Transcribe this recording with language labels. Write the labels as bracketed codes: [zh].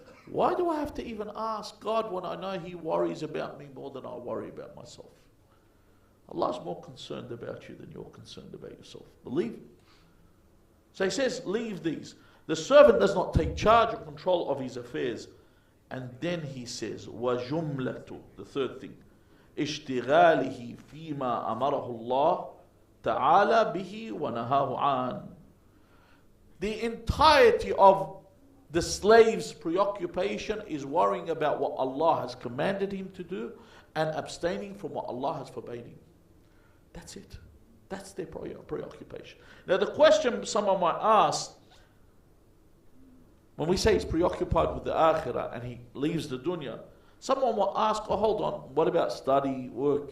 [en] Why do I have to even ask God when I know He worries about me more than I worry about myself? Allah's more concerned about you than you're concerned about yourself. Believe me. So He says, leave these. The servant does not take charge or control of his affairs. And then He says, [ar] وَجُمْلَةُ, [en] the third thing, [ar] اشتغاله فيما أمره الله تعالى به ونهاه عن. [en] The entirety of the slave's preoccupation is worrying about what Allah has commanded him to do and abstaining from what Allah has forbade him. That's it. That's their preoccupation. Now the question someone might ask, when we say he's preoccupied with the akhirah and he leaves the dunya, someone will ask, oh hold on, what about study, work?